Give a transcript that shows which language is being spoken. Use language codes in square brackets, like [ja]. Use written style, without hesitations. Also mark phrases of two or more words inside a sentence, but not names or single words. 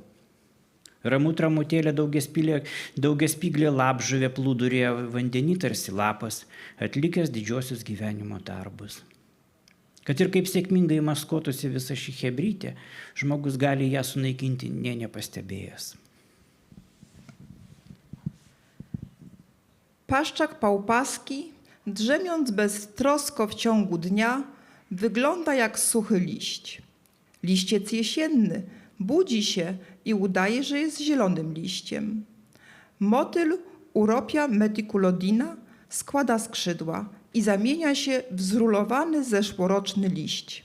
[lt] Ramų tramutėlė daugiaspyglė lapžuvė plūdurėje vandenį tarsi lapas, atlikęs didžiosius gyvenimo darbus. Kad ir kaip sėkmingai maskuotųsi visa ši chebrytė, žmogus gali ją sunaikinti nė nepastebėjęs. [pl] Paszczak Pałpaski, drzemiąc beztrosko w ciągu dnia, wygląda jak suchy liść. Liściec jesienny budzi się i udaje, że jest zielonym liściem. Motyl Uropia meticulodina składa skrzydła i zamienia się w zrulowany zeszłoroczny liść.